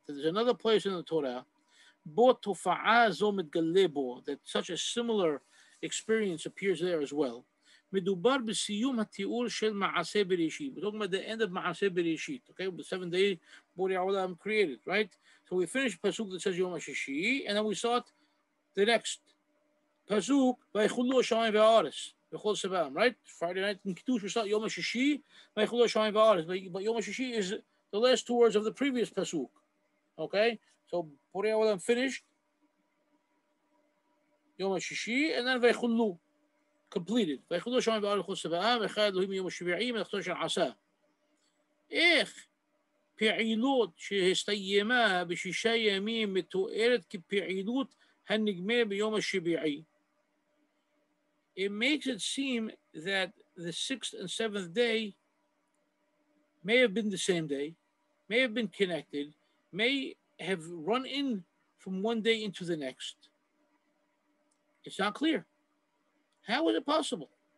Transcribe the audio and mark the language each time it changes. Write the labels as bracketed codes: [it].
[en] There's another place in the Torah, [he] בו תופעה זו מתגלה בו, [en] that such a similar experience appears there as well. [he] מדובר בסיום התיאור של מעשה בראשית. [en] We're talking about the end of מעשה בראשית, okay? The 7th day Borei Olam created, right? So we finished pasuk that says Yom HaShishi, and then we saw the next pasuk, [he] ויחולו השמיים והארץ, בכל שבעם, [en] right? Friday night in Kiddush we saw Yom HaShishi, [he] ויחולו השמיים והארץ. [en] But Yom HaShishi is the last two words of the previous pasuk, okay? So Borei Olam finished Yom HaShishi, and then ויחולו. Completed. [he] ויחולו השמיים והארץ בכל שבעם, ואחד אלוהים מיום השביעי מלאכתו של עשה. איך פעילות שהסתיימה בשישה ימים מתוארת כפעילות הנגמר ביום השביעי? [en] It makes it seem that the 6th and 7th day may have been the same day, may have been connected, may have run in from one day into the next. It's not clear. How is it possible?